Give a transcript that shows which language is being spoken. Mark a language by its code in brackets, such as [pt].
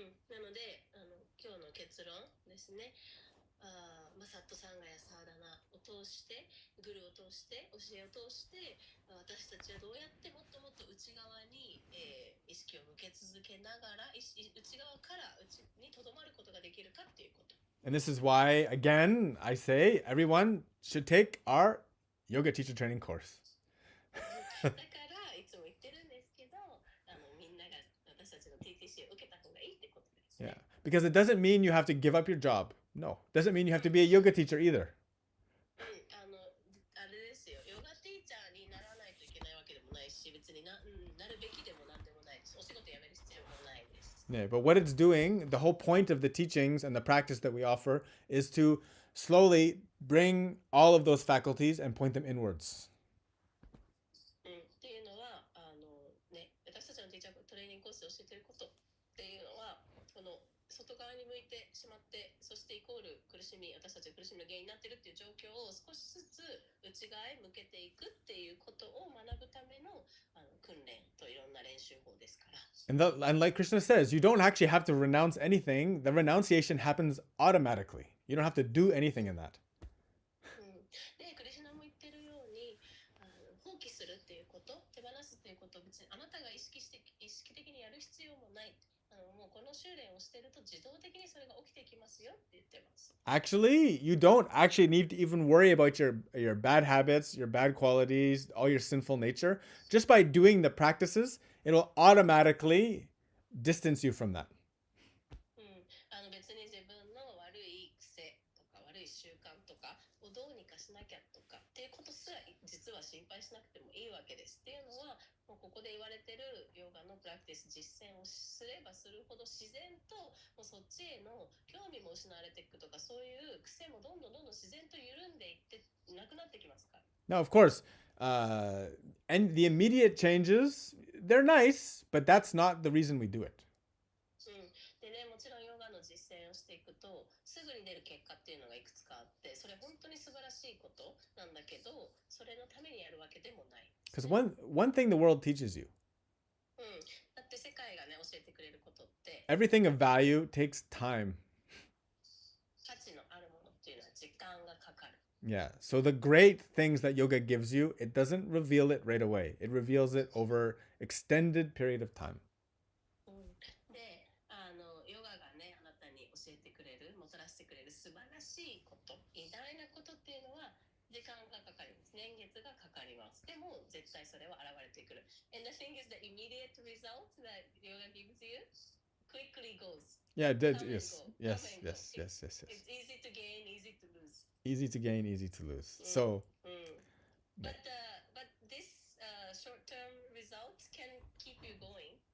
[ja] なので今日の結論ですね。サットサンガやサーダナを通して、グルを通して、教えを通して、私たちはどうやってもっともっと内側に、意識を向け続けながら、内側から内にとどまることができるかっていうこと。 [en] And this is why, again, I say everyone should take our yoga teacher training course. [ja] だからいつも言ってるんですけど、みんなが私たちの TTC を受けた方がいいってことですね。 [en] Yeah, because it doesn't mean you have to give up your job. No, doesn't mean you have to be a yoga teacher either. [ja] あれですよ、ヨガティーチャーにならないといけないわけでもないし、別になるべきでもなんでもないです。お仕事辞める必要もないです。 [en] Yeah, but what it's doing, the whole point of the teachings and the practice that we offer is to slowly bring all of those faculties and point them inwards. [ja] っていうのは私たちのティーチャートレーニングコースで教えていることっていうのは、この外側に向いてしまって、そしてイコール苦しみ、私たちが苦しみの原因になっているっていう状況を少しずつ内側へ向けていくっていうことを学ぶための訓練といろんな練習法ですから。 [en] And like Krishna says, you don't actually have to renounce anything. The renunciation happens automatically. You don't have to do anything in that. [ja] で、クリシュナも言ってるように、放棄するっていうこと、手放すっていうことを別にあなたが意識的にやる必要もない。もうこの修練をしてると自動的にそれが起きてきますよって言ってます。 [en] Actually, you don't actually need to even worry about your bad habits, your bad qualities, all your sinful nature. Just by doing the practices, it'll automatically distance you from that. [ja] 別に自分の悪い癖とか悪い習慣とかをどうにかしなきゃとかっていうこと実は心配しなくてもいいわけですっていうのは、もうここで言われてるヨガのプラクティス実践をすればするほど自然ともうそっちへの興味も失われていくとか、そういう癖もどんどん自然と緩んでいってなくなってきますから。 [en] Now, of course, and the immediate changes, they're nice, but that's not the reason we do it. [ja] でね、もちろんヨガの実践をしていくとすぐに出る結果っていうのがいくつかあって、それ本当に素晴らしいことなんだけど、それのためにやるわけでもない。 [en] Because one thing the world teaches you, [ja] だって世界がね教えてくれることって、 [en] everything of value takes time. [ja] 価値のあるものっていうのは時間がかかる。 [en] Yeah. So the great things that yoga gives you, it doesn't reveal it right away. It reveals it over extended period of time. [ja] で、ヨガがねあなたに教えてくれる、もたらしてくれる素晴らしいこと、偉大なことっていうのは時間がかかります。年月がかかります。でも絶対それは現れてくる。 [en] And the thing is the immediate result that yoga gives you quickly goes. Yeah, Come and yes, go. yes, Come and yes, go. yes, yes, yes. It's easy to gain, easy to lose. Easy to gain, easy to lose. So, But this short-term results can keep you going.